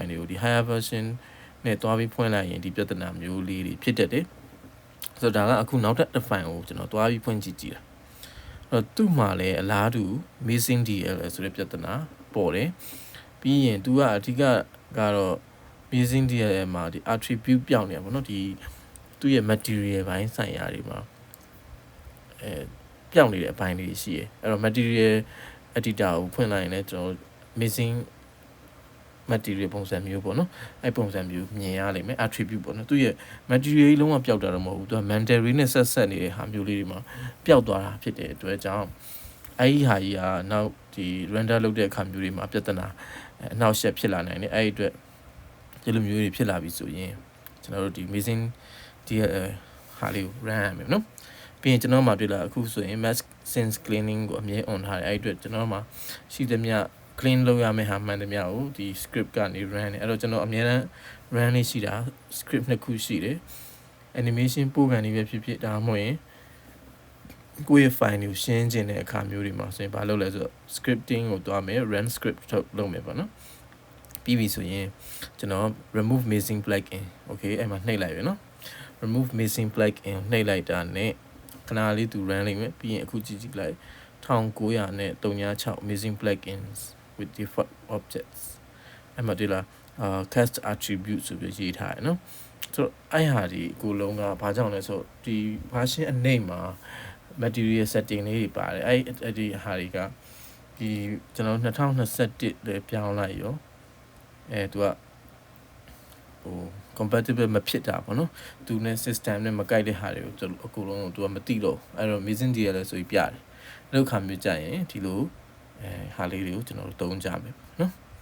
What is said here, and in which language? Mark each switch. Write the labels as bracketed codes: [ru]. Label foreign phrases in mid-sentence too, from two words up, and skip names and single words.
[my] တွေကိုဒီ [en] higher version [my] နဲ့တွားပြီးဖွင့်လိုက်ရင်ဒီပြဿနာမျိုးလေးတွေဖြစ်တတ်တယ်ဆိုတော့ဒါကအခုနောက်ထပ်တစ် file ကိုကျွန်တော်တွားပြီးဖွင့်ကြည့်တာအဲ့တော့သူ့မှာလည်းအလားတူ [en] missing DLL [my] ဆိုတဲ့ပြဿနာပေါ်တယ်ပြီးရင်သူကအဓိကကတော့ [en] missing DLL [my] မှာဒီ attribute ပြောင်းနေတာပေါ့နော်ဒီသူ့ရဲ့ material ဘိုင်းဆိုင်ရာတွေမှာ ပြောင်းနေတဲ့အပိုင်းလေးရှိရယ်အဲ့တော့ [en] material editor [my] ကိုဖွင့်လိုက်ရင်လည်းကျွန်တော် [en] missing material [my] ပုံစံမျိုးပေါ့နော်အဲ့ပုံစံမျိုးမြင်ရလိမ့်မယ် attribute ပေါ့နော်သူရဲ့ material လုံးဝပျောက်တာတော့မဟုတ်ဘူးသူက mandatory နဲ့ဆက်နေတဲ့ဟာမျိုးလေးတွေမှာပျောက်သွားတာဖြစ်တဲ့အတွက်ကြောင့်အဲ့ဒီဟာကြီးကနောက်ဒီ render လုပ်တဲ့အခါမျိုးတွေမှာပြဿနာအနှောက်အယှက်ဖြစ်လာနိုင်တယ်အဲ့ဒီအတွက်ဒီ လိုမျိုးတွေဖြစ်လာပြီဆိုရင်ကျွန်တော်တို့ဒီ [en] missing DLL [my] ဟာလေးကို run ရမယ်နော်ပြီးရင်ကျွန်တော်မှတွေ့လာအခုဆိုရင် [en] mask sense cleaning [my] ကိုအမြဲ on ထားတယ်အဲ့ဒီအတွက်ကျွန်တော်မှရှိသမျှclean လုပ်ရမယ့်ဟာမှန်သမျှကိုဒီ script ကနေ run တယ်အဲ့တော့ကျွန်တော်အများအား run လေးရှိတာ script နှစ်ခုရှိတယ် animation ပို့ကန်နေပဲဖြစ်ဒါမှမဟုတ်ရင်ကိုယ့်ရဲ့ file ကိုရှင်းခြင်းတဲ့အခါမျိုးတွေမှာဆိုရင်ဘာလုပ်လဲဆိုတော့ scripting ကိုတွားမယ် [en] run script [my] ထုတ်လုပ်မယ်ပေါ့နော်ပြီးပြီဆို ရင်ကျွန်တော် [en] remove missing plugin okay [my] အဲ့မှာနှိပ်လိုက်ရနော် [en] remove missing plugin [my] နှိပ်လိုက်တာနဲ့ခဏလေးသူ run လိုက်မယ်ပြီးရင်အခုကြည့်လိုက်1900နဲ့ 306 [en] missing plugins with default objects [my] အဲ့မှာဒီလား [en] cast attribute [my] ဆိုပြီးရေးထားတယ်နော်ဆိုတော့အဲ့ဟာဒီကိုလုံး ကဘာကြောင့်လဲဆိုဒီ version အနိမ့်မှာ [en] material setting [my] လေးတွေပါတယ်အဲ့ဒီဟာတွေကဒီကျွန်တော်2021လေပြောင်းလိုက်ရောသူကဟို compatible မဖြစ်တာပေါ့နော်သူနဲ့ system နဲ့မကိုက်တဲ့ဟာတွေကိုအကုန်လုံးသူကမသိတော့အဲ့တော့ missing DLL ဆိုပြီးပြတယ်အဲ့လိုခါမျိုးကြရင်ဒီလိုဟာလေးတွေကိုကျွန်တော်တို့သုံးကြမယ်နော်